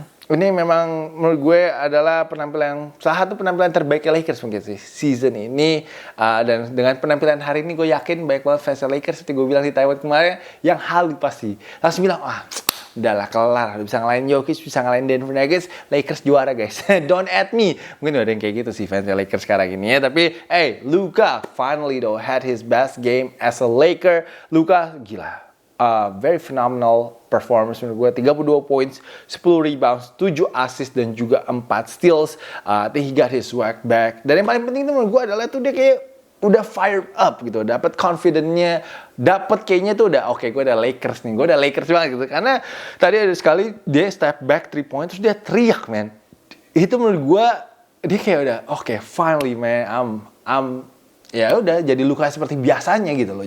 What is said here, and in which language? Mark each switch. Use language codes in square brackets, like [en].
[id] Ini memang menurut gue adalah salah satu penampilan terbaik Lakers mungkin sih season ini. Dan dengan penampilan hari ini gue yakin banyak banget fans Lakers seperti gue bilang di Taiwan kemarin yang halu pasti langsung bilang, udahlah kelar, bisa ngalahin Jokic, bisa ngalahin Denver Nuggets, Lakers juara guys. [en] Don't at me. [id] Mungkin ada yang kayak gitu sih fans Lakers sekarang ini ya. [en] Tapi Luka finally though had his best game as a Laker. [id] Luka gila. [en] Very phenomenal performance [id] menurut gue, [en] 32 points, 10 rebounds, 7 assists dan juga 4 steals. I think he got his swag back. [id] Dan yang paling penting itu menurut gue adalah tuh dia kayak udah fired up gitu, dapat confidence-nya, dapat kayaknya tuh udah oke, gue udah Lakers nih, gue udah Lakers banget gitu. Karena tadi ada sekali dia step back 3 point terus dia teriak man. Itu menurut gue dia kayak udah oke, finally man, ya udah jadi Luka seperti biasanya gitu loh.